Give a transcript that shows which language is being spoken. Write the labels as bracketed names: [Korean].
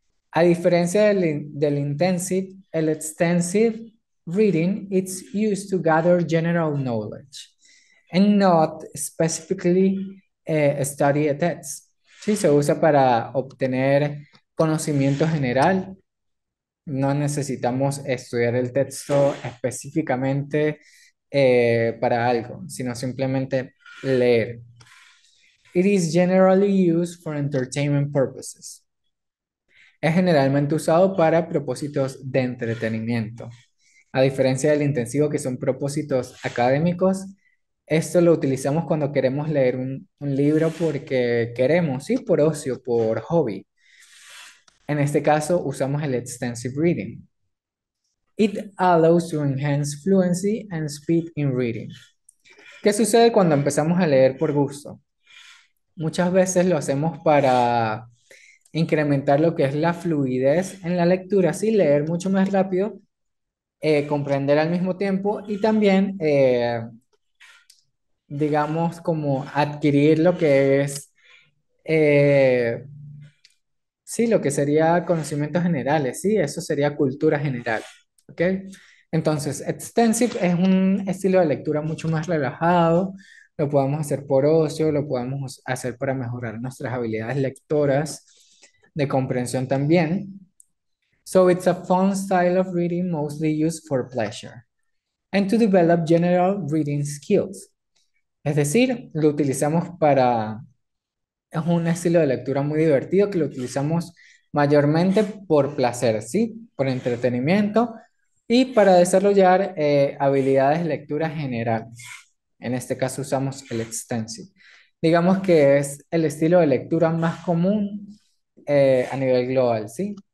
[Spanish] A diferencia del [English] intensive, el extensive reading it's used to gather general knowledge and not specifically study a text. [Spanish] Sí, se usa para obtener conocimiento general. No necesitamos estudiar el texto específicamente para algo, sino simplemente leer. [English] It is generally used for entertainment purposes. [Spanish] Es generalmente usado para propósitos de entretenimiento. A diferencia del intensivo, que son propósitos académicos, esto lo utilizamos cuando queremos leer un libro porque queremos, sí, por ocio, por hobby. En este caso usamos el extensive reading. [English] It allows to enhance fluency and speed in reading. [Spanish] ¿Qué sucede cuando empezamos a leer por gusto? Muchas veces lo hacemos para incrementar lo que es la fluidez en la lectura, así leer mucho más rápido, comprender al mismo tiempo y también, digamos, como adquirir lo que es, eh, sí, lo que sería conocimientos generales, sí, eso sería cultura general, ¿ok? Entonces, extensive es un estilo de lectura mucho más relajado, lo podemos hacer por ocio, lo podemos hacer para mejorar nuestras habilidades lectoras, de comprensión también. [English] So it's a fun style of reading mostly used for pleasure and to develop general reading skills. [Spanish] Es decir, lo utilizamos para es un estilo de lectura muy divertido que lo utilizamos mayormente por placer, ¿sí? Por entretenimiento y para desarrollar habilidades de lectura generales. En este caso usamos el extensive. Digamos que es el estilo de lectura más común a nivel global, ¿sí?